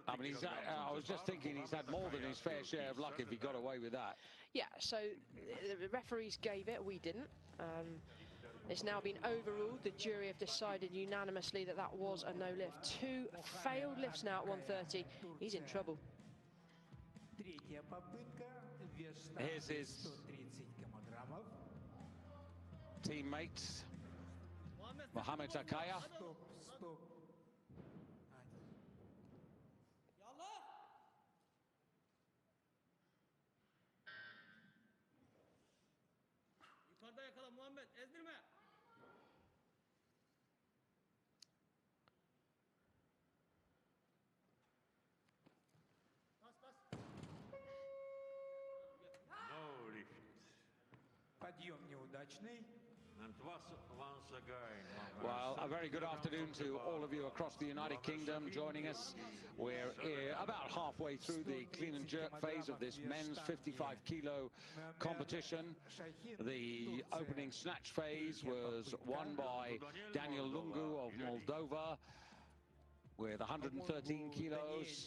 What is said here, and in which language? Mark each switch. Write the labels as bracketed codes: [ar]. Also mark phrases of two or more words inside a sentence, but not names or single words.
[en] I mean, I was just thinking he's had more than his fair share of luck if he got away with that. Yeah, so the referees gave it, we didn't. It's now been overruled. The jury have decided unanimously that that was a no lift. 2 failed lifts now at 130. He's in trouble. [ru] Третья попытка. Вес [en] Here's [ru] штанги [en] his [ru] 130 килограммов. [en] Teammate Mohamed Akaya. [ru] Стоп, стоп. [tr] Yukarıda yakala Muhammed, ezdirme. Bas bas. [en] No lift. [ru] Подъем неудачный. [en] And once again. Well, a very good afternoon to all of you across the United Kingdom joining us. We're about halfway through the clean and jerk phase of this men's 55 kilo competition. The opening snatch phase was won by Daniel Lungu of Moldova with 113 kilos.